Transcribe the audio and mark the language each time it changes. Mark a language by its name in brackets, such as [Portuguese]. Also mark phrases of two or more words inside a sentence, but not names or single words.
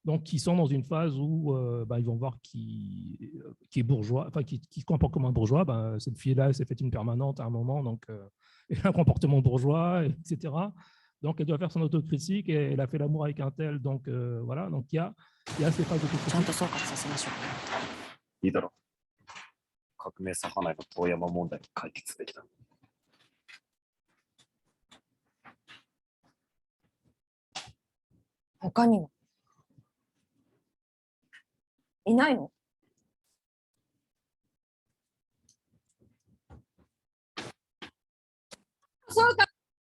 [French] Donc, ils sont dans une phase où ils vont voir qui est bourgeois, enfin, qui se comporte comme un bourgeois. Cette fille-là, elle s'est faite une permanente à un moment, donc elle a un comportement bourgeois, etc. Donc, elle doit faire son autocritique et elle a fait l'amour avec un tel. Donc, voilà. Donc, il y a ces phases d'autocritique. [Japanese] いいだろう。革命左派内の遠山問題を解決すべきだ。他にはいないの？そうか。